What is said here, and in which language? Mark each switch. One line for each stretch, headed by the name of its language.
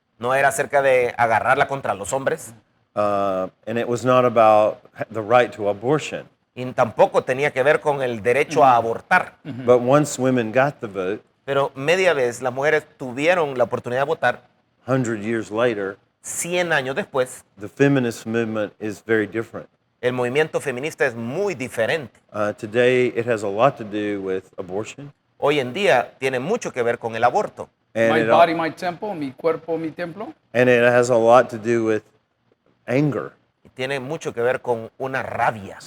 Spanish: No era acerca de agarrarla contra los hombres.
English: And it was not about the right to abortion.
Spanish: Y tampoco tenía que ver con el derecho a abortar.
English: But once women got the vote,
Spanish: Pero media vez las mujeres tuvieron la oportunidad de votar.
English: 100 years later,
Spanish: 100 años después,
English: the feminist movement is very different.
Spanish: el movimiento feminista es muy diferente.
English: Today, it has a lot to do with abortion.
Spanish: Hoy en día tiene mucho que ver con el aborto.
English: And My it, body, my temple,
Spanish: mi cuerpo, mi templo.
English: and it has a lot to do with anger.
Spanish: Y tiene mucho que ver con una rabia.